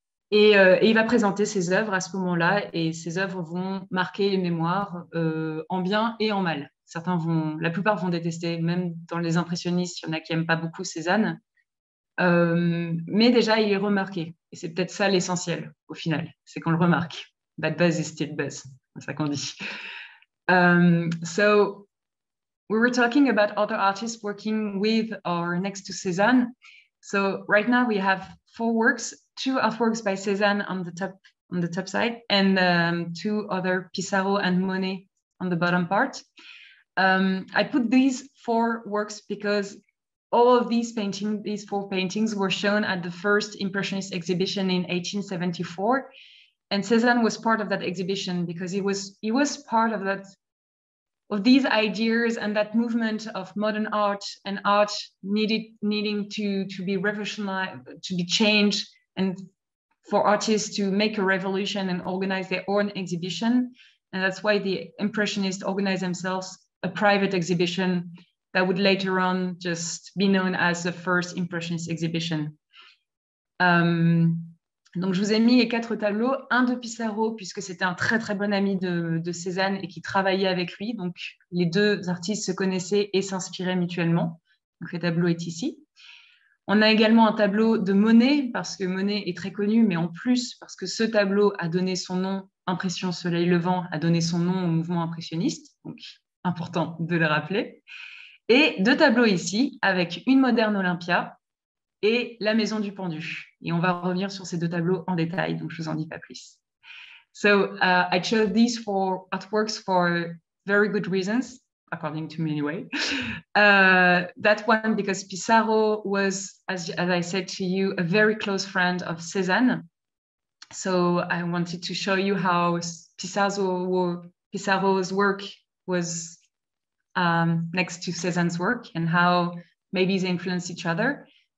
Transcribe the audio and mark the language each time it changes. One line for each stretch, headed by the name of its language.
French: Et il va présenter ses œuvres à ce moment-là, et ses œuvres vont marquer les mémoires en bien et en mal. La plupart vont détester, même dans les impressionnistes, il y en a qui n'aiment pas beaucoup Cézanne. Mais déjà, il est remarqué. Et c'est peut-être ça l'essentiel, au final, c'est qu'on le remarque.
English: Bad buzz is still buzz,
French: c'est ça qu'on dit.
English: So we were talking about other artists working with or next to Cézanne. So right now we have 4 works, 2 artworks by Cézanne on the top side, and 2 other, Pissarro and Monet, on the bottom part. I put these 4 works because all of these 4 paintings were shown at the first Impressionist exhibition in 1874. And Cézanne was part of that exhibition because he was part of that of these ideas and that movement of modern art and art needing to be revolutionized, to be changed, and for artists to make a revolution and organize their own exhibition. And that's why the Impressionists organized themselves a private exhibition that would later on just be known as the first Impressionist exhibition.
French: Donc, je vous ai mis les 4 tableaux, un de Pissarro, puisque c'était un très, très bon ami de Cézanne et qui travaillait avec lui. Donc, les 2 artistes se connaissaient et s'inspiraient mutuellement. Donc, le tableau est ici. On a également un tableau de Monet, parce que Monet est très connu, mais en plus, parce que ce tableau a donné son nom, Impression Soleil Levant, a donné son nom au mouvement impressionniste. Donc, important de le rappeler. Et 2 tableaux ici, avec une moderne Olympia et la Maison du Pendu. Et on va revenir sur ces 2 tableaux en détail, donc je ne vous en dis pas plus.
English: So I chose these 4 artworks for very good reasons, according to me anyway. That one because Pissarro was, as I said to you, a very close friend of Cézanne. So I wanted to show you how Pissarro's work was next to Cézanne's work and how maybe they influence each other.